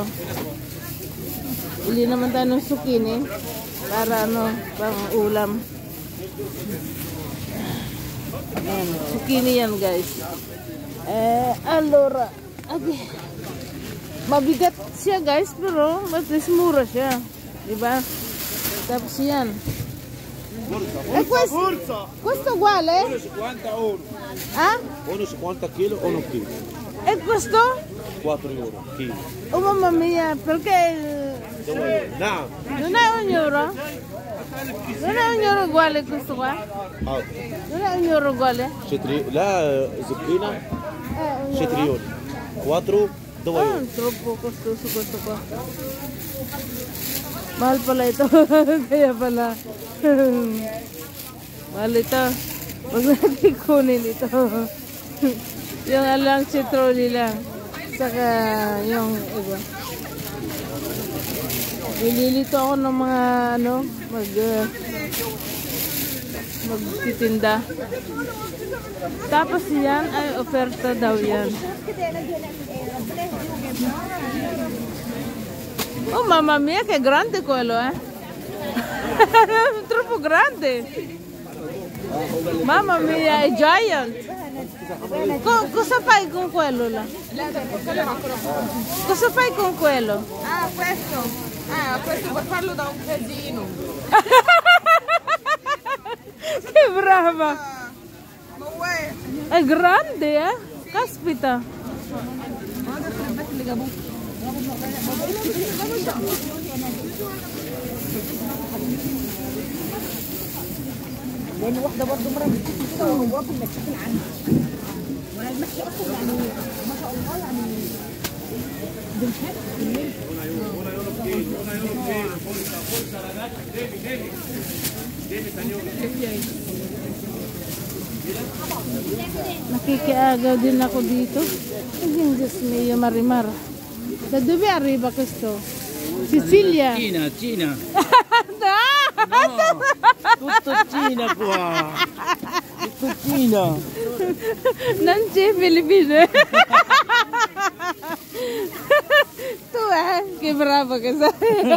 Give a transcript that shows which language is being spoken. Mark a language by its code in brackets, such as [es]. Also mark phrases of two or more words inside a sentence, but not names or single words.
[tl] Bili naman tayo ng zucchini para pang ulam. Ayan, zucchini yan, guys. Allora, mabigat siya, guys, pero [en] at least [tl] mura siya. Diba? Tapos yan. [it] E questo, Forza! questo uguale? 1,50 euro. Ah? 1,50 kg o 1 kg? E questo? 4 euro. Chilo. Oh mamma mia, perché 2 euro. No. non è un euro? Non è un euro uguale questo qua? Ah. Non è un euro uguale? la zucchina Un euro. cetrioli. 4 2 Ah, euro. troppo costoso questo qua. [tl] Mahal pala ito. Kaya pala. Mahal ito. Huwag natin kunin ito. Yung alang citroli lang. Saka yung iba. Nililito ako ng mga ano, magtitinda. Tapos yan ay oferta daw yan. [it] Oh mamma mia, che grande quello, eh? Troppo grande. Mamma mia, è giant. Cosa fai con quello là? Cosa fai con quello? Ah, questo? Questo per farlo da un casino. Che brava! Ma vuoi? È grande, eh? Caspita. [ar] لان واحده برضه مره بتشتغل وواكل مشاكل عنها وانا المشي اصلا يعني ما شاء الله يعني [tl] Nakikiagaw din ako dito. Ayun, Diyos mio, [it] Marimar. Da dove arriva questo? Sicilia? Cina. No! Tutto Cina qua. Tutto Cina. Non c'è Filippine. Tu che bravo che sei.